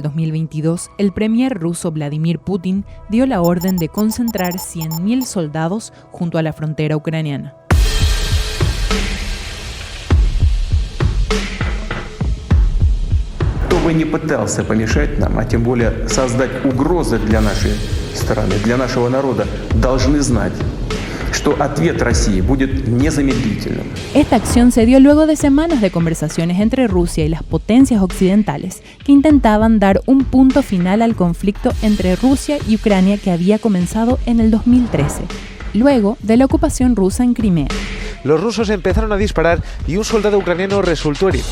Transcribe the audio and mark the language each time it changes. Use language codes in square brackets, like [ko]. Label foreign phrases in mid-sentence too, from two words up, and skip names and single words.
[es] 2022, el premier ruso Vladimir Putin dio la orden de concentrar 100.000 soldados junto a la frontera ucraniana. [ru] Кто бы ни пытался помешать нам, а тем более создать угрозы для нашей страны, для нашего народа, должны знать, что ответ России будет незамедлительным. [es] Esta acción se dio luego de semanas de conversaciones entre Rusia y las potencias occidentales que intentaban dar un punto final al conflicto entre Rusia y Ucrania que había comenzado en el 2013, luego de la ocupación rusa en Crimea. Los rusos empezaron a disparar y un soldado ucraniano resultó herido.